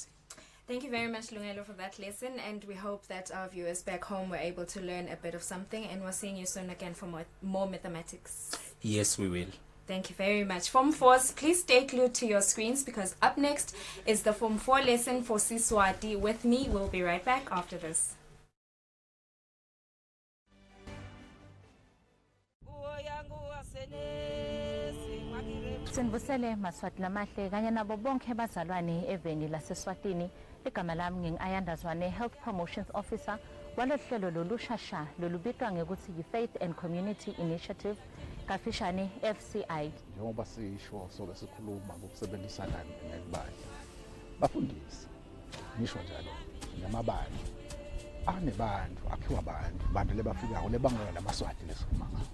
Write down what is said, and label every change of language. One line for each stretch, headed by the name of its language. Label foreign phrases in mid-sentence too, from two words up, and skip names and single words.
English: Thank you very much, Lungelo, for that lesson, and we hope that our viewers back home were able to learn a bit of something, and we're seeing you soon again for more mathematics. Yes, we will. Thank you very much. Form 4s, please stay glued to your screens because up next is the Form 4 lesson for Siswati. With me, we'll be right back after this.
Swati: Sinvusele Maswati lamahle kanye nabo bonke bazalwane eveni laseSwatini. Igama lami ngingayandazwane
English: Health Promotions Officer
Swati: walohlelo lolushasha lolubitwa ngekuthi yi-Faith and Community Initiative kafishane FCI. Njengoba sisho sobe sikhuluma ngokusebenzisana nebandla. Bafundisi ngisho njalo namabandla anebantu akhiwa abantu lebafikayo lebangela lamaswati lesikhuluma ngawo.